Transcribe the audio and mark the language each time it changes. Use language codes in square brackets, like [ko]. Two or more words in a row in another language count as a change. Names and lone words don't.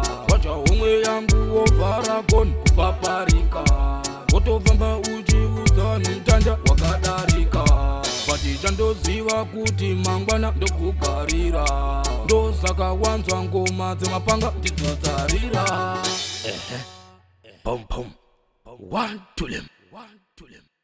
[sn] Watsva homwe yangu wovhara gonhi kupaparika. Wotofamba uchiudza vanhu mutanda wakadarika. But chandoziva kuti mangwana ndokugarira. Ndosaka wanzwa ngoma dzemapanga ndidzodzarira. Ehe. [en] Boom, boom. One to them. One to them.